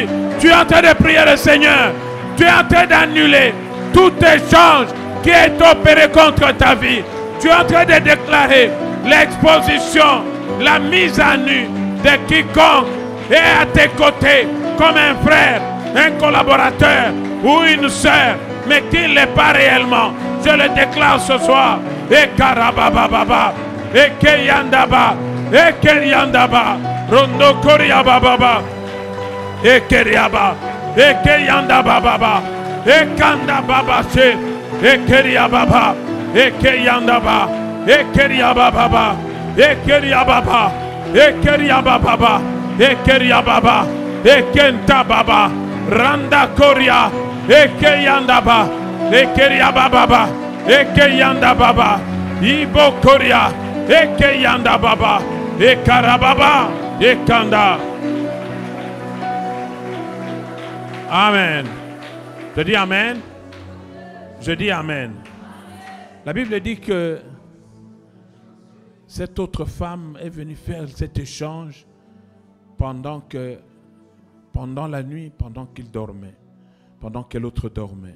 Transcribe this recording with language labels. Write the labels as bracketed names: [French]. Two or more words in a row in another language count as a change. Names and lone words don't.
[French] Tu es en train de prier le Seigneur. Tu es en train d'annuler tout échange qui est opéré contre ta vie. Tu es en train de déclarer l'exposition, la mise à nu de quiconque est à tes côtés comme un frère, un collaborateur ou une sœur, mais qui ne l'est pas réellement. Je le déclare ce soir. Et karabababa, et keyandaba, et keriandaba, rondo koriababa, et keriaba, et keyandaba, et kandababa, et keriababa, et keyandaba, et keriababa, et keriababa, et keriababa, et keriababa, et kentababa, randa koria, et keyandaba, et keriababa, et keyandababa, ibo koria, et keyandababa, et karababa, et kanda. Amen. Je dis amen. Je dis amen. La Bible dit que cette autre femme est venue faire cet échange pendant la nuit, pendant qu'il dormait, pendant que l'autre dormait.